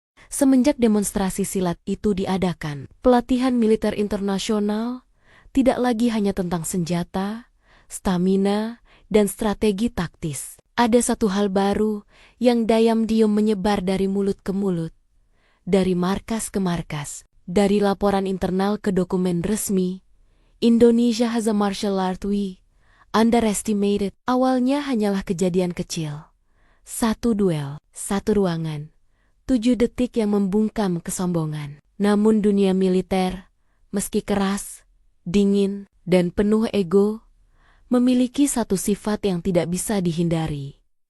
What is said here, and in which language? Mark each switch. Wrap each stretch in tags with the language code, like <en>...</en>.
<id>Semenjak demonstrasi silat itu diadakan, pelatihan militer internasional tidak lagi hanya tentang senjata, stamina, dan strategi taktis. Ada satu hal baru yang diam-diam menyebar dari mulut ke mulut, dari markas ke markas, dari laporan internal ke dokumen resmi.</id> <en>Indonesia has a martial art we underestimated.</en> <id>Awalnya hanyalah kejadian kecil. 1 duel, 1 ruangan, 7 detik yang membungkam kesombongan. Namun dunia militer, meski keras, dingin, dan penuh ego, memiliki satu sifat yang tidak bisa dihindari.</id>